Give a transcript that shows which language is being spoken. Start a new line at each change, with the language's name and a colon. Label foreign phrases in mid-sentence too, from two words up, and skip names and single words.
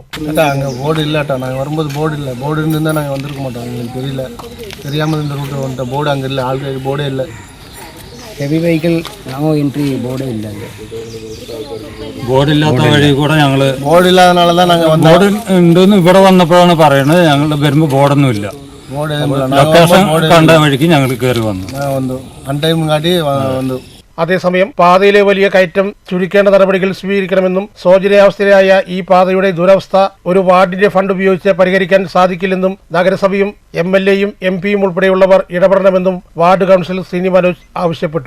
Tamil: போர்டு இல்லாட்டா நாங்கள் வரும்போது போர்டு இல்லை. போர்டு இருந்தால் நாங்கள் வந்திருக்க மாட்டோம். எங்களுக்கு தெரியல, தெரியாமல் இந்த ரூட்டு வந்துட்ட. போர்டு அங்கே இல்லை, ஆல்ரெடி போர்டே இல்லை.
English: heavy vehicle no entry board
Malayalam: ഇല്ല. ബോർഡില്ലാത്ത വഴി കൂടെ ഞങ്ങൾ
Tamil: ബോർഡില്ലാതനാல தான் நாங்கள் வந்து
Malayalam: ബോർഡ് ഉണ്ടെന്ന് ഇവിടെ വന്നപ്പോഴാണ് പറയുന്നത്. ഞങ്ങൾ വരുമ്പോൾ ബോർഡൊന്നും ഇല്ല. ലൊക്കേഷൻ കണ്ട വഴിക്ക് ഞങ്ങൾ കയറി വന്നു. അൺടൈം കാട്ടി വന്നു. അതേസമയം പാതയിലെ വലിയ കയറ്റം ചുരുക്കേണ്ട നടപടികൾ സ്വീകരിക്കണമെന്നും ശോചനീയാവസ്ഥയിലായ ഈ പാതയുടെ ദുരവസ്ഥ ഒരു വാർഡിന്റെ ഫണ്ട് ഉപയോഗിച്ച് പരിഹരിക്കാൻ സാധിക്കില്ലെന്നും നഗരസഭയും MLAയും MP യും ഉൾപ്പെടെയുള്ളവർ ഇടപെടണമെന്നും വാർഡ് കൗൺസിലർ സിനി മനോജ് ആവശ്യപ്പെട്ടു.